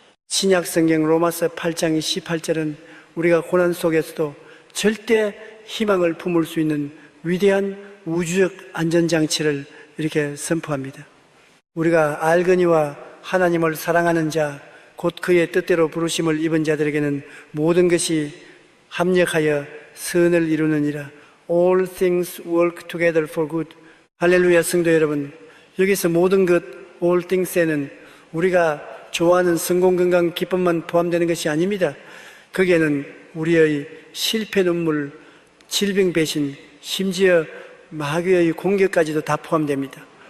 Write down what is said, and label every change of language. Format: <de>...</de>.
<ko>신약 성경 로마서 8장 18절은 우리가 고난 속에서도 절대 희망을 품을 수 있는 위대한 우주적 안전장치를 이렇게 선포합니다. 우리가 알거니와 하나님을 사랑하는 자, 곧 그의 뜻대로 부르심을 입은 자들에게는 모든 것이 합력하여 선을 이루느니라.</ko> <en>All things work together for good.</en> <ko>할렐루야. 성도 여러분, 여기서 모든 것</ko> <en>all things</en> <ko>에는 우리가 좋아하는 성공, 건강, 기쁨만 포함되는 것이 아닙니다. 거기에는 우리의 실패 눈물, 질병 배신, 심지어 마귀의 공격까지도 다 포함됩니다.</ko>